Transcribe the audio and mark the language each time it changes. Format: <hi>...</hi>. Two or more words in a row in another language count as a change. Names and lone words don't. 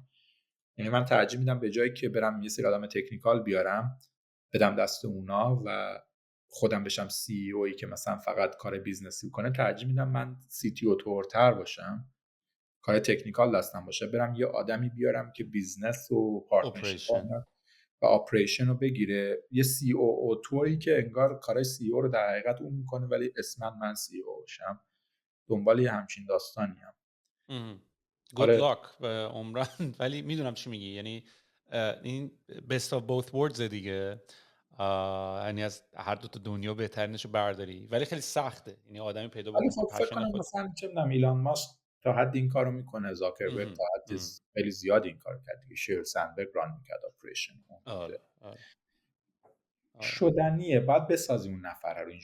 <fa>یعنی من ترجیح میدم به جایی که برم یه سری آدم تکنیکال بیارم بدم دست اونا و خودم بشم سی اویی که مثلا فقط کار بیزنسی کنه، ترجیح میدم من سی تی او تورتر باشم، کار تکنیکال دستم باشه، برم یه آدمی بیارم که بیزنس و پارتنرشیپ و آپریشن رو بگیره، یه سی او تویی که انگار کارای سی او رو در حقیقت اون میکنه ولی اسمن من سی او باشم. دنبال یه همچین داستانی هم.</fa> <en>Good luck</en> <fa>به عمران. ولی میدونم چی میگی، یعنی این</fa> <en>best of both worlds</en> <fa>دیگه، یعنی از هر دو تا دنیا بهترینشو برداری، ولی خیلی سخته. یعنی آدمی پیدا ولی بکنی خب فکر کنم مثلا چه میدونم ایلان ماسک تا حد این کارو میکنه، زاکربرگ تا حد خیلی زیاد این کارو کرد دیگه، شیر سندبرگ ران میکرد آپریشن. شدنیه، باید بسازیم اون نفر رو.</fa>